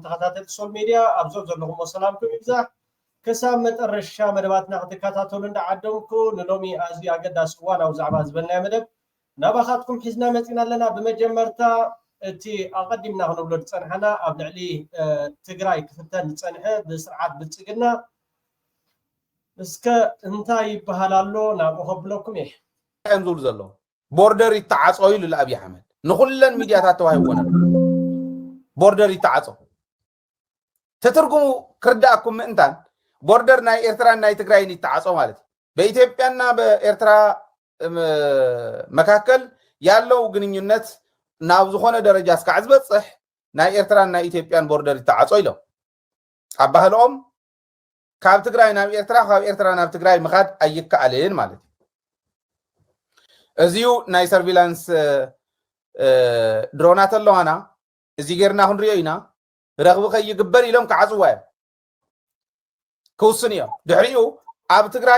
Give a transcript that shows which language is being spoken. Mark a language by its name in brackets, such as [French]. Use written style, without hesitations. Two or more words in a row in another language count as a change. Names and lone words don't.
[Tigrinya] ተኸታተልቲ ሶል ሚድያ ኣብዞ ዘለኹሞ ሰላምኩም ይብዛሕ ክሳብ መጨረሻ መደባትና ክትከታተሉ እንዳዓደምኩ ንሎሚ ኣዝዩ ኣገዳሲ እዋን ኣብ ዛዕባ ዝበልናዮ መደብ ናባኻትኩም ሒዝና መፂና ኣለና ብመጀመርታ እቲ ኣቐዲምና ክንብሎ ዝፀንሐና ኣብ ልዕሊ ትግራይ ክፍተን ዝፀንሐ ብስርዓት ብልፅግና እስከ እንታይ ይበሃል ኣሎ ናብኡ ከብለኩም እየ እንዙል ዘሎ ቦርደር ይተዓፀው ኢሉ ለኣብይ ኣሕመድ ንኹለን ሚድያታት ተዋሂቦና ቦርደር ይተዓፀው ተትርጉሙ ክርዳእኩም ምእንታን ቦርደር ናይ ኤርትራን ናይ ትግራይን ይተዓፀው ማለት [Amharic] በኢትዮጵያና በኤርትራ መካከል ያለው ግንኙነት [Tigrinya] ናብ ዝኾነ ደረጃ እስካዕ ዝበፅሕ ናይ ኤርትራን ናይ ኢትዮጵያን ቦርደር ይተዓፀው ኢሎም ኣባህሎም ካብ ትግራይ ናብ ኤርትራ ካብ ኤርትራ ናብ ትግራይ ምኻድ ኣይከኣልን ማለት እዚዩ ናይ ሰርቪላንስ ድሮናት ኣለዋና እዚ ጌርና ክንሪኦ ኢና ረኽቢ ከይግበር ኢሎም ክዓፅዋ እዮም ክውስን እዮም ድሕሪኡ ኣብ ትግራይ